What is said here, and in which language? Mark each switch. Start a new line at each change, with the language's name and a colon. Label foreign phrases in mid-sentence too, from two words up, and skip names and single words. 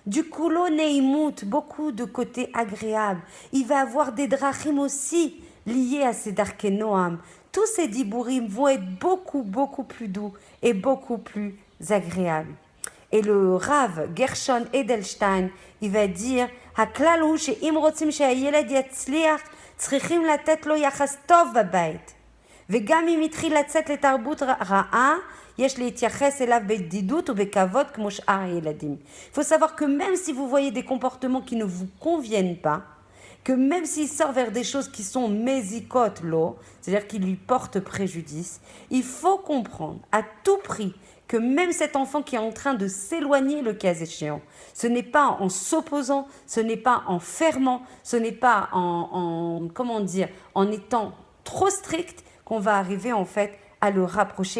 French: du
Hebrew: כולו נעימות,
French: beaucoup de côtés agréables. Il va avoir des drachim aussi liés à ces
Hebrew: דרכי נועם.
French: Tous ces dibourim vont être beaucoup plus doux et beaucoup plus agréables. Et le Rav Gershon Edelstein, il va dire,
Hebrew: הכלל הוא שאם רוצים שהילד יצליח, צריכים לתת לו יחס טוב בבית. וגם אם התחיל לצאת לתרבות רעה, יש להתייחס אליו בדידות ובכבוד כמו שאר הילדים.
French: Il faut savoir que même si vous voyez des comportements qui ne vous conviennent pas, que même s'il sort vers des choses qui sont
Hebrew: מזיקות לו,
French: c'est-à-dire qui lui portent préjudice, il faut comprendre à tout prix que même cet enfant qui est en train de s'éloigner le cas échéant, ce n'est pas en s'opposant, ce n'est pas en fermant, ce n'est pas en étant trop strict qu'on va arriver en fait à le rapprocher.